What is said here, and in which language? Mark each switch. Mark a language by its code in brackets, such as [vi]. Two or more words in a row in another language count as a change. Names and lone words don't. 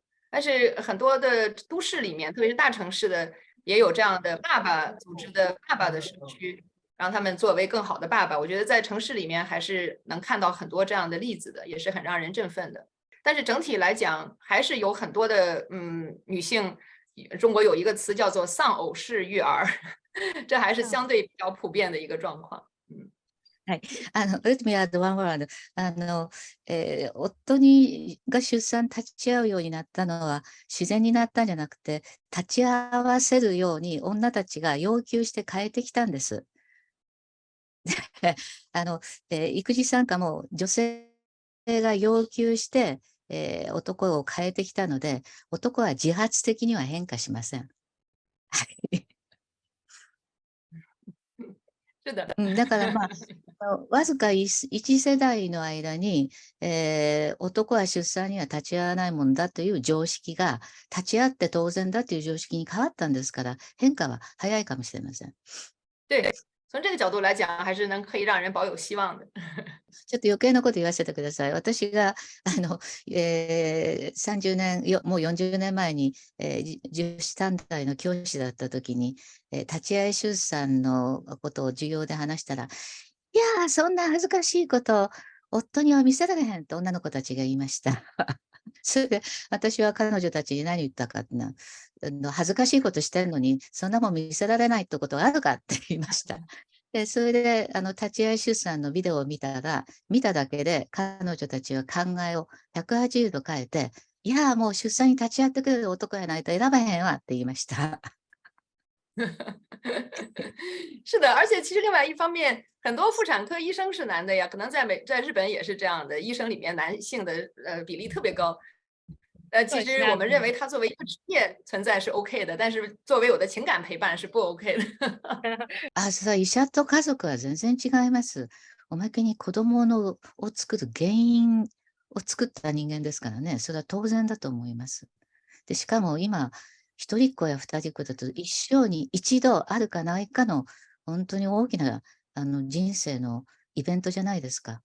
[zh] 但是很多的都市里面，特别是大城市的，也有这样的爸爸组织的爸爸的社区，让他们作为更好的爸爸。我觉得在城市里面还是能看到很多这样的例子的，也是很让人振奋的。但是整体来讲，还是有很多的女性，中国有一个词叫做丧偶式育儿，这还是相对比较普遍的一个状况。 [en] はい。Let me add one word. [ja] 夫が出産立ち会うようになったのは自然になったんじゃなくて、立ち会わせるように女たちが要求して変えてきたんです。育児参加も女性が要求して、男を変えてきたので、男は自発的には変化しません。はい。 [zh] 是的。 [ja] だからまあ、わずか一世代の間に、男は出産には立ち会わないもんだという常識が、立ち会って当然だという常識に変わったんですから、変化は早いかもしれません。 [zh] 对，从这个角度来讲，还是可以让人保有希望的。 [ja] ちょっと余計なこと言わせてください。私が、30年、もう40年前に、女子団体の教師だった時に、立ち会い出産のことを授業で話したら、いやー、そんな恥ずかしいこと夫には見せられへんと女の子たちが言いました。それで私は彼女たちに何言ったかな、恥ずかしいことしてんのに、そんなもん見せられないってことがあるかって言いました。で、それで、立ち会い出産のビデオを見たら、見ただけで彼女たちは考えを180度変えて、いやー、もう出産に立ち会ってくれる男やないと選ばへんわって言いました。 [zh] 是的，而且其实另外一方面，很多妇产科医生是男的呀，可能在日本也是这样的，医生里面男性的比例特别高。其实我们认为他作为一个职业存在是 OK 的，但是作为我的情感陪伴是不 OK 的。 [ja] そう、医者と家族は全然違います。おまけに子供を作る原因を作った人間ですからね、それは当然だと思います。で、しかも今、一人っ子や二人っ子だと一生に一度あるかないかの本当に大きな人生のイベントじゃないですか。